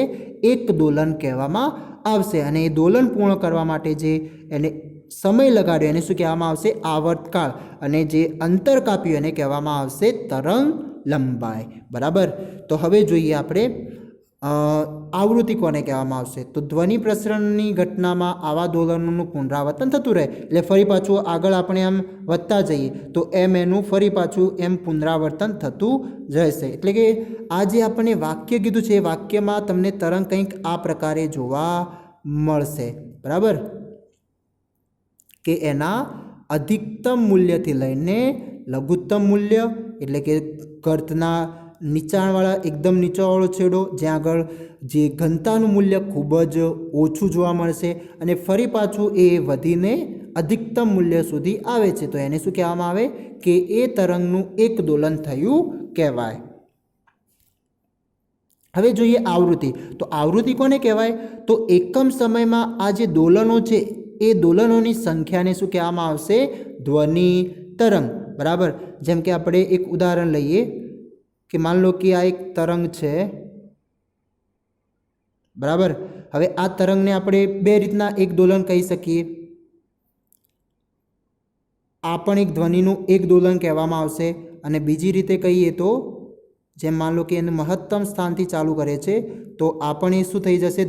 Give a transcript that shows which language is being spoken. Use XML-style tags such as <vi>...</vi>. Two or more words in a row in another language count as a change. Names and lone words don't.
<gu>એક દોલન કહેવામાં આવશે। અને એ દોલન પૂર્ણ કરવા માટે જે એને સમય લગાડ્યો એને શું કહેવામાં આવશે? આવર્તકાળ। અને જે અંતર કાપ્યું એને કહેવામાં આવશે તરંગ લંબાઈ। બરાબર। તો હવે જોઈએ આપણે આવૃત્તિ કોને કહેવામાં આવશે? તો ધ્વનિ પ્રસરણની ઘટનામાં આવા દોલનોનું પુનરાવર્તન થતું રહે એટલે ફરી પાછું આગળ આપણે એમ વધતા જઈએ તો એમ એનું ફરી પાછું એમ પુનરાવર્તન થતું રહેશે। એટલે કે આ જે આપણે વાક્ય કીધું છે એ વાક્યમાં તમને તરંગ કંઈક આ પ્રકારે જોવા મળશે। બરાબર। કે એના અધિકતમ મૂલ્યથી લઈને લઘુત્તમ મૂલ્ય એટલે કે ગર્તના નીચાણવાળા એકદમ નીચાવાળો છેડો જ્યાં આગળ જે ઘનતાનું મૂલ્ય ખૂબ જ ઓછું જોવા મળશે અને ફરી પાછું એ વધીને અધિકતમ મૂલ્ય સુધી આવે છે તો એને શું કહેવામાં આવે કે એ તરંગનું એક દોલન થયું કહેવાય। હવે જોઈએ આવૃત્તિ। તો આવૃત્તિ કોને કહેવાય? તો એકમ સમયમાં આ જે દોલનો છે એ દોલનોની સંખ્યાને શું કહેવામાં આવશે? ધ્વનિ તરંગ। બરાબર। જેમ કે આપણે એક ઉદાહરણ લઈએ કિ</gu> <hi>मान लो</hi> <gu>કિ આ એક તરંગ છે। બરાબર। હવે આ તરંગને આપણે બે રીતના એક દોલન કહી શકીએ। આ પણ એક ધ્વનિનું એક દોલન કહેવામાં આવશે અને બીજી રીતે કહીએ તો જેમ</gu> <hi>मान लो</hi> <gu>કિ એને મહત્તમ સ્થાનથી ચાલુ કરે છે તો આ પણ એ શું થઈ જશે?</gu>